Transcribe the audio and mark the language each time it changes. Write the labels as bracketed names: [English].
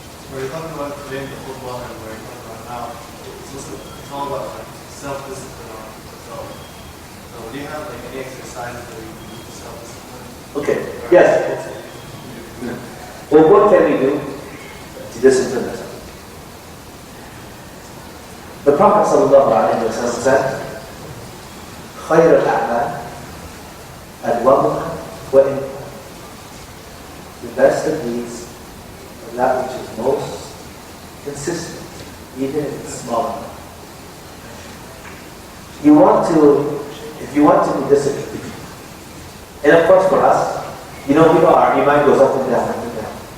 [English] Where you're talking about today in the football and where you're talking about now, it's all about like self-discipline on yourself. So do you have like any exercises that you can do self-discipline? Okay, yes. Well, what can we do to discipline ourselves? The Prophet ﷺ said, [Arabic] خَيْرَ الْأَعْمَالِ أَدْوَمُهَا وَإِنْ. [English] The best of deeds is that which is most consistent, even if it's small. If you want to be disciplined, and of course for us, your mind goes up and down, up and down.